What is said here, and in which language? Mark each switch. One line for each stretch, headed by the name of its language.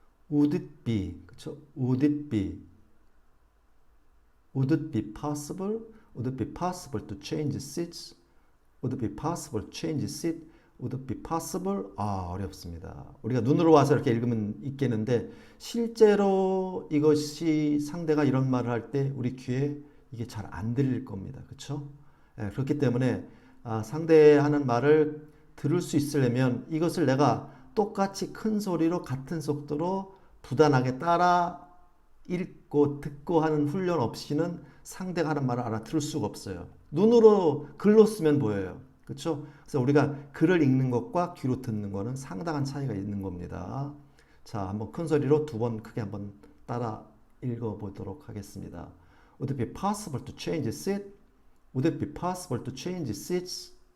English: Would it be,
Korean: 그쵸?
English: Would it be, would it be possible? Would it be possible to change seats? Would it be possible to change seat? Would it be possible?
Korean: 어렵습니다. 우리가 눈으로 와서 이렇게 읽으면 있겠는데 실제로 이것이 상대가 이런 말을 할 때 우리 귀에 이게 잘 안 들릴 겁니다. 그렇죠? 그렇기 때문에 상대하는 말을 들을 수 있으려면 이것을 내가 똑같이 큰 소리로 같은 속도로 부단하게 따라 읽고 듣고 하는 훈련 없이는 상대가 하는 말을 알아들을 수가 없어요. 눈으로 글로 쓰면 보여요. 그렇죠? 그래서 우리가 글을 읽는 것과 귀로 듣는 것은 상당한 차이가 있는 겁니다. 자, 한번 큰 소리로 두 번 크게 한번 따라 읽어보도록 하겠습니다.
English: Would it be possible to change seat? Would it be possible to change seats?